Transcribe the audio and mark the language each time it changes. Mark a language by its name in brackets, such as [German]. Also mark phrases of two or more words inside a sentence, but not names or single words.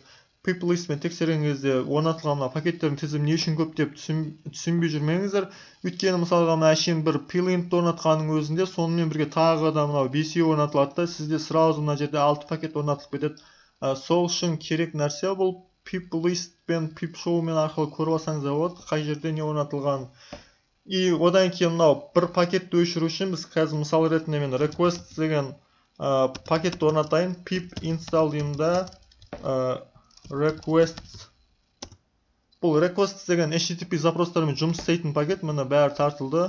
[Kazakh] Pip listмен тексерген кезде орнатылған пакеттердің тізімі не үшін көп деп түсінбей жүрмеңіздер. Өйткені мысалға әшейін бір plint орнатқанның өзінде сонымен бірге тағы да мынау 5 орнатылады да, сізде сразу мына жерде 6 пакет орнатылып кетеді. Сол үшін керек нәрсе бұл pip list пен pip show мен арқылы көріп алсаңыздар болады, қай жерде не орнатылған. И одан кейін мынау бір пакетті өшіру үшін біз қазір мысал ретінде мен request деген пакетті орнатайын. Pip install деймін да, requests. Бұл requests деген HTTP запростарымен жұмыс істейтін пакет, міне бәрі тартылды.